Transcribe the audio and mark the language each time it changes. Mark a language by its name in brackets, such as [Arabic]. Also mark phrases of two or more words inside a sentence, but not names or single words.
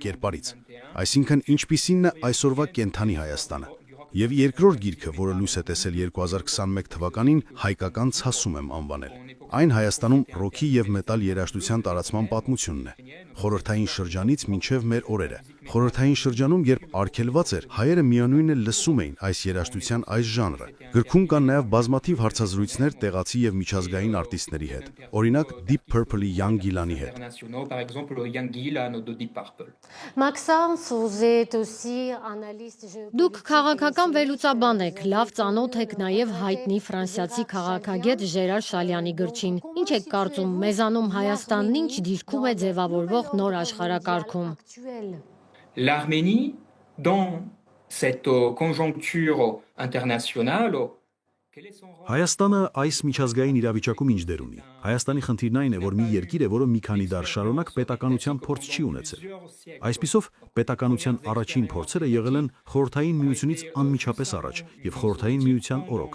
[Armenian] կերպարից։ Այսինքն ինչպիսին է այսօրվա կենթանի Հայաստանը։ Եվ երկրորդ գիրքը, որը լույս է տեսել 2021 թվականին, հայկական ցասում եմ անվանել։ Այն Հայաստանում ռոքի եւ մետալ երաժշտության տարածման պատմությունն է։ Խորհրդային շրջանից մինչև մեր օրերը։ Խորհրդային շրջանում, երբ արգելված էր, հայերը միանույնը լսում էին այս երաժշտության այս ժանրը։ Գրքում կան նաև բազմաթիվ հարցազրույցներ տեղացի եւ միջազգային արտիստների հետ։ Օրինակ Deep Purple-ի Young Gillan-ի հետ։ [French] Maxence, vous êtes aussi analyste. [Armenian] Դուք քաղաքական վերլուծաբան եք, լավ ծանոթ եք նաև հայտնի ֆրանսիացի քաղաքագետ Ժերար Շալյանի գրչին։ Ինչ եք կարծում, մեզանում Հայաստանն ինչ դիրքում է ձևավորվող նոր աշխարհակարգում։ [French] L'Arménie, dans cette conjoncture internationale, [Armenian] Հայաստանը այս միջազգային իրավիճակում ինչ դեր ունի։ Հայաստանի խնդիրն այն է, որ մի երկիր է, որը մի քանի դար շարունակ պետականության փորձ չի ունեցել։ Այսպիսով, պետականության առաջին փորձերը եղել են Խորհրդային Միությունից անմիջապես առաջ եւ Խորհրդային Միության օրոք,